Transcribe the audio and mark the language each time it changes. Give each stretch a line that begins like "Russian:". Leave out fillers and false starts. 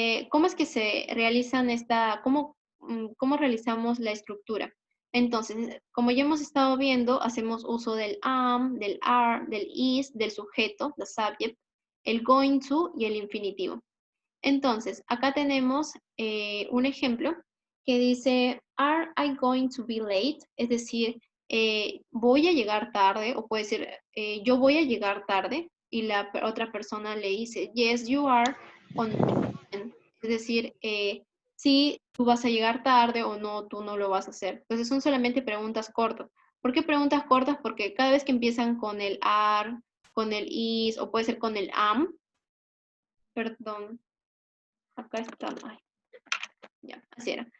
Spanish: ¿Cómo es que se realizan cómo realizamos la estructura? Entonces, como ya hemos estado viendo, hacemos uso del am, del are, del is, del sujeto,
English: the subject,
Spanish: el going to y el infinitivo. Entonces, acá tenemos un ejemplo
English: que dice, are I going to be late?
Spanish: Es decir, voy a llegar tarde, o puede ser, yo voy a llegar tarde, y la otra persona le dice,
English: yes, you are,
Spanish: o no. Es decir, sí, tú vas a llegar tarde o no, tú no lo vas a hacer. Entonces son solamente preguntas cortas. ¿Por qué preguntas cortas? Porque cada vez que empiezan con el are, con el is, o puede ser con el am, perdón, acá está, ay, ya, así era.